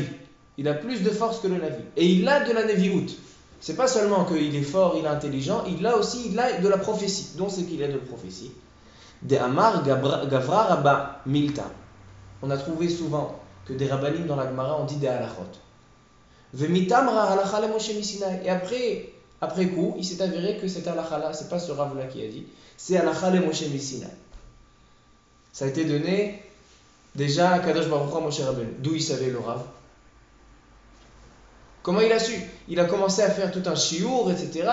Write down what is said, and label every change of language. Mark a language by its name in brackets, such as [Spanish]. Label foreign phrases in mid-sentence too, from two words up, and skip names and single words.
[French] Il a plus de force que le navi. Et il a de la navihout. C'est pas seulement qu'il est fort, il est intelligent, il a de la prophétie. Donc c'est qu'il a de la prophétie. [Aramaic] דאמר גברא רבה מילתא. [French] On a trouvé souvent que des rabbanim dans la Gemara ont dit des halachot. [Hebrew] ומתאמרא הלכה למשה סיני. [French] Et après coup, il s'est avéré que cette halakha-là, c'est pas ce rav-là qui a dit, c'est [Hebrew] הלכה למשה סיני. [French] Ça a été donné déjà à Kadosh Baruch Hu à Moshe Rabbeinu. D'où il savait le rav? Comment il a su? Il a commencé à faire tout un shiur, etc.